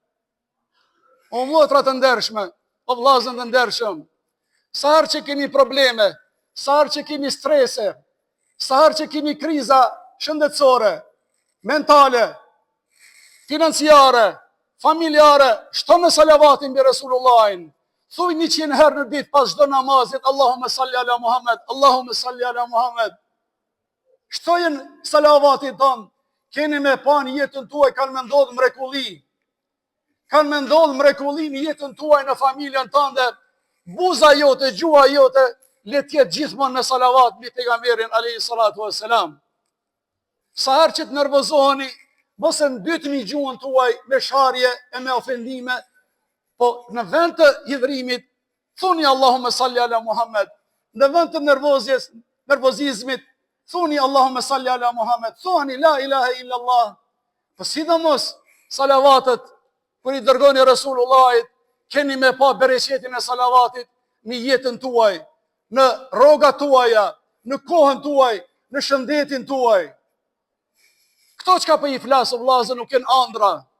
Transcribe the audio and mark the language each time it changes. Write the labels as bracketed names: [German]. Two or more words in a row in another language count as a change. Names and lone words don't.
[Albanian] O motra të ndershme, o vllazën të ndershëm, sa herë që keni probleme, sa herë që keni strese, sa herë që keni kriza shëndetësore, mentale, financiare, familjare, shtonë salavatin mbi Resulullahin. Thuaj 100 herë në ditë pas çdo namazit, [Arabic] اللهم صل على محمد، اللهم صل على محمد. [Albanian] Shtojnë salavatin tonë, keni me pa në jetën tuaj kanë me ndodhë mrekulli. Kanë me ndodhë mrekulli në jetën tuaj në familjen tënde, buza jote, gjua jote, le të jetë gjithmonë me salavat mbi pejgamberin [Arabic] عليه الصلاة والسلام. [Albanian] Sa herë që të nervozoheni, mos e ndytni gjuhën tuaj me sharje e me ofendime, po në vend të hidhrimit, thuni [Arabic] اللهم صل على محمد. [Albanian] Në vend të nervozizmit, thuni [Arabic] اللهم صل على محمد. Thoni لا إله إلا الله. [Albanian] Po sidomos salavatet kur i dërgoni Resulullahit, keni me pa bereqetin e salavatit në jetën tuaj, në rrogat tuaja, në kohën tuaj, në shëndetin tuaj. Këto çka po i flasë vllazë nuk janë ëndra.